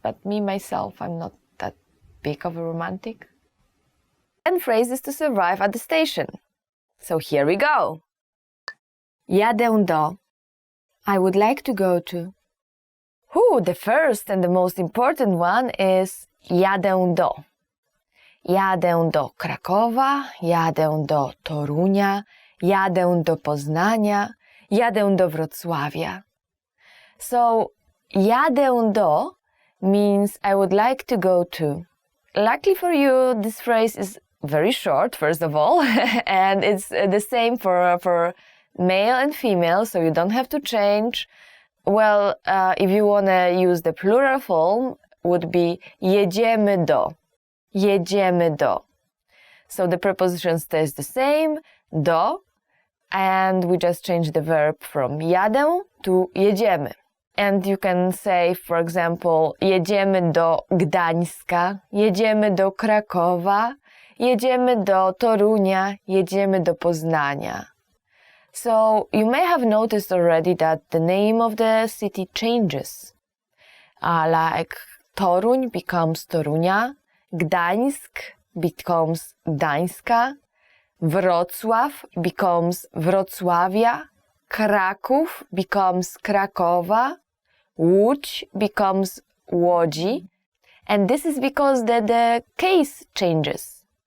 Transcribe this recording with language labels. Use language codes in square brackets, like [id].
[en] But me, myself, I'm not that big of a romantic. 10 phrases to survive at the station. So here we go. Jadę do. I would like to go to. The first and the most important one is jadę do. [pl] Jadę do Krakowa, jadę do Torunia, jadę do Poznania, jadę do Wrocławia. [en] So, jadę do means I would like to go to. Luckily for you, this phrase is very short, first of all, and it's the same for male and female, so you don't have to change. Well, if you want to use the plural form, would be jedziemy do. Jedziemy do. So the preposition stays the same, do, and we just change the verb from jadę to jedziemy. And you can say, for example, [pl] jedziemy do Gdańska, jedziemy do Krakowa, jedziemy do Torunia, jedziemy do Poznania. [en] So you may have noticed already that the name of the city changes. Like Toruń becomes Torunia, Gdańsk becomes Gdańska, Wrocław becomes Wrocławia, Kraków becomes Krakowa, Łódź becomes Łodzi, and this is because the case changes.